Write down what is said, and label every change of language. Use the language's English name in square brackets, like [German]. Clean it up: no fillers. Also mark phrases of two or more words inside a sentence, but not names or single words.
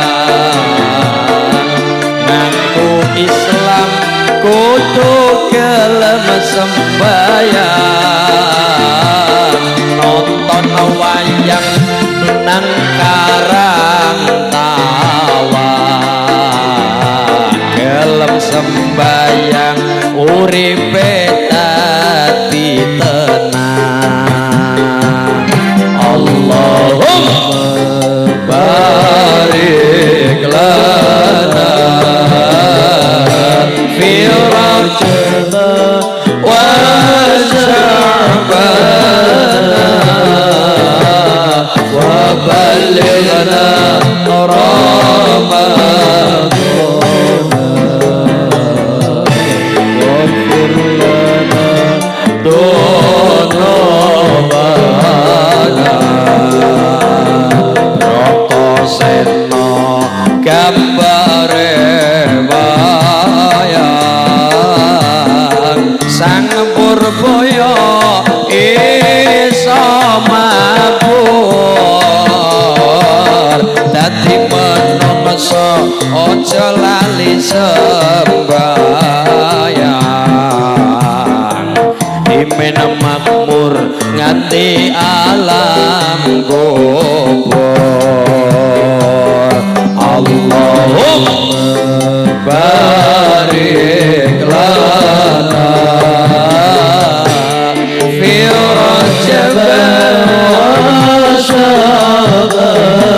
[Javanese] ngaku Islam kudu gelem sembahyang nonton wayang nang Karang Tawa gelem sembahyang uripe dadi tenang. [Arabic] اللهم بارك لنا في رجب وشعبان وبلغنا رمضان. اغفر لنا ذنوبنا. [Javanese] Seno gambare wayang sang Purbaya isa mabur dadi menungso aja lali sembahyang dimen makmur nganti alam kubur. [Arabic] اللهم بارك لنا في رجب وشعبان